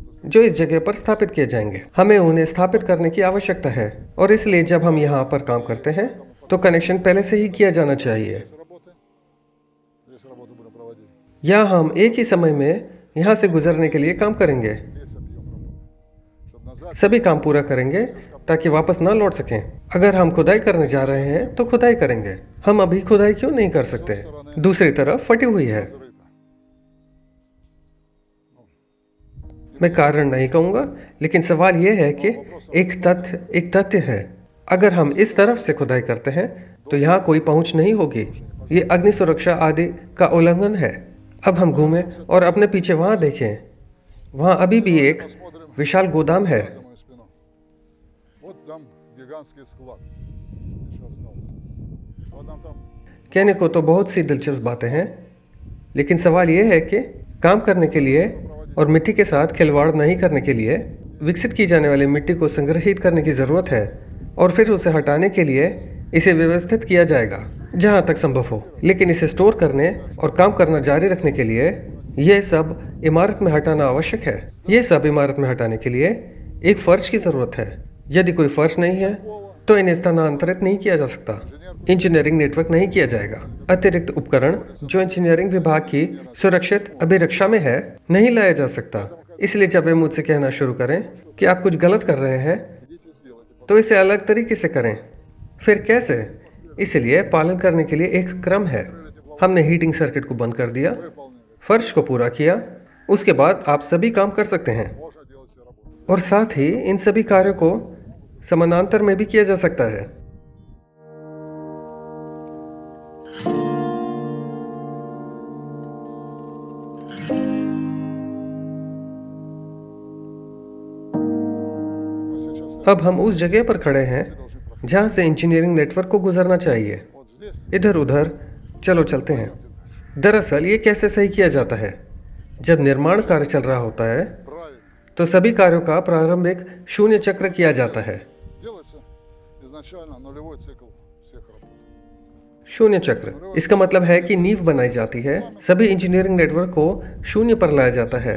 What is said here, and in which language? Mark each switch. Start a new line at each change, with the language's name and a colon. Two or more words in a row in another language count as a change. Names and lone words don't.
Hindi: जो इस जगह पर स्थापित किए जाएंगे। हमें उन्हें स्थापित करने की आवश्यकता है और इसलिए जब हम यहाँ पर काम करते हैं तो कनेक्शन पहले से ही किया जाना चाहिए।
Russian: здесь работу будем проводить,
Hindi: या हम एक ही समय में यहाँ से गुजरने के लिए काम करेंगे।
Russian: весь объем работы, чтобы назад
Hindi: सभी काम पूरा करेंगे ताकि वापस ना लौट सकें। अगर हम खुदाई करने जा रहे हैं तो खुदाई करेंगे। हम अभी खुदाई क्यों नहीं कर सकते? दूसरी तरफ फटी हुई है।
Russian: зарыто.
Hindi: मैं कारण नहीं कहूँगा, लेकिन सवाल यह है कि एक तथ्य है। अगर हम इस तरफ से खुदाई करते हैं तो यहाँ कोई पहुँच नहीं होगी। ये अग्नि सुरक्षा आदि का उल्लंघन है। अब हम घूमें और अपने पीछे वहाँ देखें। वहाँ अभी भी एक विशाल गोदाम है।
Russian: За мою спину. Вот там гигантский склад еще остался. Вот там
Hindi: कहने को तो बहुत सी दिलचस्प बातें हैं, लेकिन सवाल यह है कि काम करने के लिए और मिट्टी के साथ खिलवाड़ नहीं करने के लिए विकसित की जाने वाली मिट्टी को संग्रहित करने की ज़रूरत है और फिर उसे हटाने के लिए इसे व्यवस्थित किया जाएगा जहाँ तक संभव हो। लेकिन इसे स्टोर करने और काम करना जारी रखने के लिए यह सब इमारत में हटाना आवश्यक है। यह सब इमारत में हटाने के लिए एक फर्श की ज़रूरत है। यदि कोई फर्श नहीं है तो इन्हें स्थानांतरित नहीं किया जा सकता।
English: engineering network
Hindi: नहीं किया जाएगा। अतिरिक्त उपकरण जो इंजीनियरिंग विभाग की सुरक्षित अभिरक्षा में है नहीं लाया जा सकता। इसलिए जब वे मुझसे कहना शुरू करें कि आप कुछ गलत कर रहे हैं
Russian: идите сделайте.
Hindi: तो इसे अलग तरीके से करें। फिर कैसे? इसलिए पालन करने के लिए एक क्रम है। हमने
English: heating circuit
Hindi: को बंद कर दिया, फर्श को पूरा किया, उसके बाद आप सभी काम कर सकते हैं
Russian: Можно делать все работы.
Hindi: और साथ ही इन सभी कार्यों को समानांतर में भी किया जा सकता है।
Russian: Мы сейчас
Hindi: अब हम उस जगह पर खड़े हैं जहां से
English: engineering network
Hindi: को गुजरना चाहिए।
Russian: вот здесь
Hindi: इधर उधर चलो चलते हैं। दरअसल ये कैसे सही किया जाता है? जब निर्माण कार्य चल रहा होता है
Russian: правильно
Hindi: तो सभी कार्यों का प्रारंभिक शून्य चक्र किया जाता है।
Russian: делается изначально нулевой цикл всех работ.
Hindi: शून्य चक्र इसका मतलब है कि नींव बनाई जाती है, सभी
English: engineering network
Hindi: को शून्य पर लाया जाता है